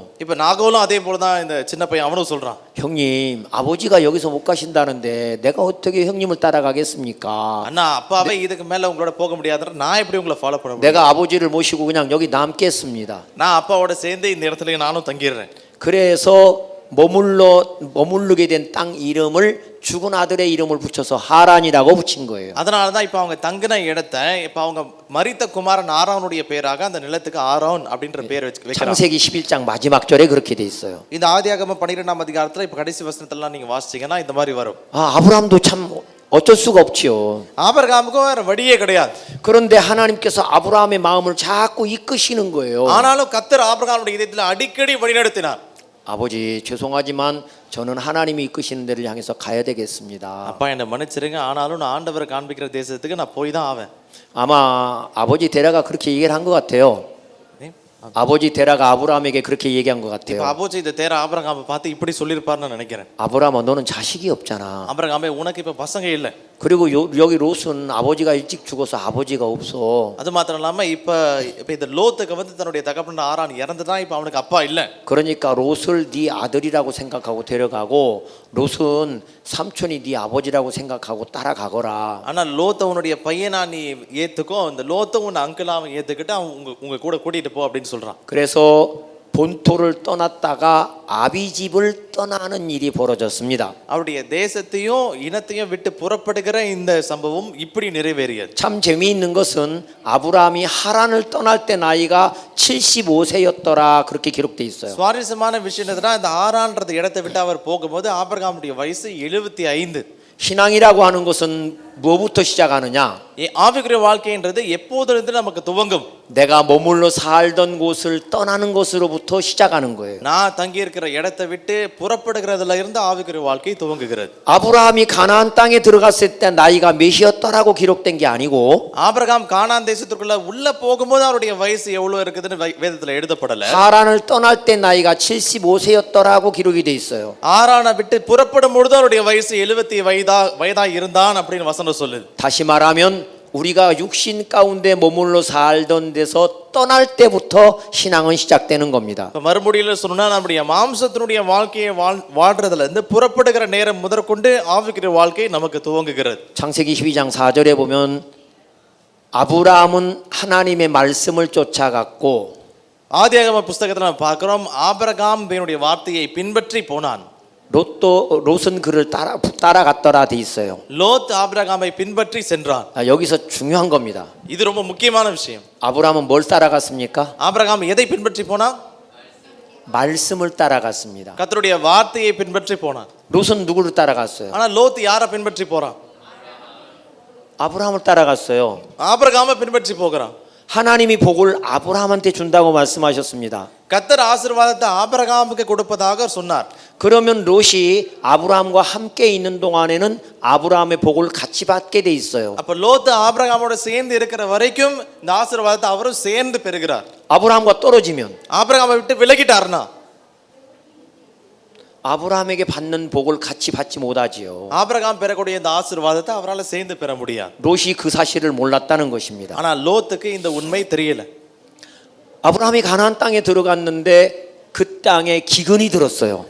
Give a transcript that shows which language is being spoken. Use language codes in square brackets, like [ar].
[ta] இப்ப நாகோலும் அதே போல தான் இந்த சின்ன பையன் அவனும் சொல்றான். [ko] 형님, 아버지가 여기서 못 가신다는데 내가 어떻게 형님을 따라가겠습니까? [ta] அண்ணா, அப்பாவே இதுக்கு மேல உங்களோட போக முடியாதுன்ற நான் எப்படி உங்களை ஃபாலோ பண்ண முடியும்? [ko] 내가 아버지를 모시고 그냥 여기 남겠습니다. [ta] நான் அப்பாவோட சேர்ந்து இந்த இடத்துல நானும் தங்கிடுறேன். [ko] 그래서 머무르게 된 땅 이름을 죽은 아들의 이름을 붙여서 하란이라고 붙인 거예요. [ta] அதனால தான் இப்ப அவங்க தங்கின இடத்தை இப்ப அவங்க மரித்த குமாரன் ஆரோனுடைய பேராக அந்த நிலத்துக்கு ஆரோன் அப்படின்ற பேர் வைக்கிறாங்க. [ko] 창세기 11장 마지막 절에 그렇게 돼 있어요. [ta] இந்த ஆதியாகமம் 12ஆம் அதிகாரத்துல இப்ப கடைசி வசனத்தெல்லாம் நீங்க வாசிச்சீங்கன்னா இந்த மாதிரி வரும். [ko] 아브라함도 참 어쩔 수가 없지요. [ta] ஆபிரகாமுக்கு வேற வழியே கிடையாது. [ko] 그런데 하나님께서 아브라함의 마음을 자꾸 이끄시는 거예요. [ta] ஆனாலும் கர்த்தர் ஆபிரகாமுடைய இதயத்துல அடிக்கடி வழிநடத்தினார். [ko] 아버지, 죄송하지만 저는 하나님이 이끄시는 데를 향해서 가야 되겠습니다. [ta] அப்பா, என்ன மன்னிச்சிருங்க, ஆனாலும் நான் ஆண்டவர் காண்பிக்கிற தேசத்துக்கு நான் போய் தான் ஆவேன். [ko] 아마 아버지 데라가 그렇게 얘기를 한 것 같아요. 아버지 데라가 아브라함에게 그렇게 얘기한 것 [ta] இப்ப [ko] 같아요. [ta] அபோஜி இந்த தேர ஆபிரகாமை பார்த்து இப்படி சொல்லியிருப்பார்னு நினைக்கிறேன். [ko] 아브라함아, 너는 자식이 없잖아. [ta] ஆபிரகாமே, உனக்கு இப்ப பசங்க இல்ல. [ko] 그리고 여기 롯은 아버지가 일찍 죽어서 아버지가 없어. [ta] அது மாத்திரம் இல்லாம இப்ப இந்த லோத்துக்கு வந்து தன்னுடைய தகப்பன் ஆரான் இறந்துதான், இப்ப அவனுக்கு அப்பா இல்ல. [ko] 그러니까 롯을 네 아들이라고 생각하고 데려가고 롯은 삼촌이 네 아버지라고 생각하고 따라가거라. [ta] ஆனா லோத்த உன்னுடைய பையனா நீ ஏத்துக்கோ, இந்த லோத்த உன் அங்கிளாவை ஏத்துக்கிட்டு உங்க கூட கூட்டிட்டு போ அப்படின்னு சொல்றான். [ko] 그래서 본토를 떠났다가 아비집을 떠나는 일이 벌어졌습니다. [ta] அவருடைய தேசத்தையும் இனத்தையும் விட்டு புறப்படுகிற இந்த சம்பவம் இப்படி நிறைவேறியது. [ko] 참 재미있는 것은 아브라함이 하란을 떠날 때 나이가 75세였더라 그렇게 기록돼 있어요. [ta] சுவாரஸ்யமான விஷயம் என்னன்னா, இந்த ஆரான்றது இடத்தை விட்டு அவர் போகும்போது ஆபிரகாமுடைய வயசு 75. [ko] 신앙이라고 하는 것은 뭐부터 시작하느냐? [ta] ஆவிக்குரிய வாழ்க்கைன்றது எப்போதிலிருந்து நமக்கு துவங்கும்? [ko] 내가 머물러 살던 곳을 떠나는 것으로부터 시작하는 거예요. [ta] நான் தங்கி இருக்கிற இடத்தை விட்டு புறப்படுகிறதுல இருந்து ஆவிக்குரிய வாழ்க்கை துவங்குகிறது. [ko] 아브라함이 가나안 땅에 들어갔을 때 나이가 몇이었더라고 기록된 게 아니고, [ta] ஆபிரகாம் கானான் தேசத்துக்குள்ள உள்ள போகும்போது அவருடைய வயசு எவ்வளவு இருக்குதுன்னு வேதத்துல எழுதப்படல. [ko] 하란을 떠날 때 나이가 75세였더라고 기록이 돼 있어요. [ta] ஆரானை விட்டு புறப்படும் பொழுது அவருடைய வயசு 70 வயதா இருந்தான் அப்படின்னு வசனம் சொல்லுது. [ko] 다시 말하면 우리가 육신 가운데 머물러 살던 데서 떠날 때부터 신앙은 시작되는 겁니다. [ta] மறுபடியில் சொன்னா நம்முடைய மாம்சத்தினுடைய வாழ்க்கையை வாழ்றதுல இருந்து புறப்படுகிற நேரம் முதற்கொண்டு ஆவிக்குரிய வாழ்க்கை நமக்கு துவங்குகிறது. [ko] 창세기 12장 4절에 보면 아브라함은 하나님의 말씀을 쫓아갔고, [ta] ஆதியாகம புஸ்தகத்துல நம்ம பார்க்கிறோம், ஆபிரகாம் தேவனுடைய வார்த்தையை பின்பற்றி போனான். [ko] 롯은 그를 따라갔더라 돼 있어요. [ta] லோத் ஆபிரகாமை பின்பற்றி சென்றான். [ko] 여기서 중요한 겁니다. [ta] இது ரொம்ப முக்கியமான விஷயம். [ko] 아브라함은 뭘 따라갔습니까? [ta] ஆபிரகாம் எதை பின்பற்றி போனான்? [ko] 말씀을 따라갔습니다. [ta] கர்த்தருடைய வார்த்தையை பின்பற்றி போனான். [ko] 롯은 누구를 따라갔어요? [ta] ஆனா லோத் யாரை பின்பற்றி போறான்? [ko] 아브라함을 따라갔어요. [ta] ஆபிரகாமை பின்பற்றி போகிறான். [ko] 하나님이 복을 아브라함한테 준다고 말씀하셨습니다. [ta] கர்த்தர் ஆசீர்வாதத்தை ஆபிரகாமுக்கு கொடுப்பதாக சொன்னார். [ko] 그러면 롯이 아브라함과 함께 있는 동안에는 아브라함의 복을 같이 받게 돼 있어요. [ta] அப்ப லோத் ஆபிரகாமோட சேர்ந்து இருக்கிற வரைக்கும் இந்த ஆசீர்வாதத்தை அவரும் சேர்ந்து பெறுகிறார். [ko] 아브라함과 떨어지면, [ta] ஆபிரகாமை விட்டு விலகிட்டார்னா [ko] 아브라함에게 받는 복을 같이 받지 못하지요. [ta] ஆபிரகாம் பெறக்கூடிய இந்த ஆசீர்வாதத்தை அவரால் சேர்ந்து பெற முடியாது. [ko] 롯이 그 사실을 몰랐다는 것입니다. [ta] ஆனா லோத்துக்கு இந்த உண்மை தெரியல. [ko] 아브라함이 가나안 땅에 들어갔는데 그 땅에 기근이 들었어요.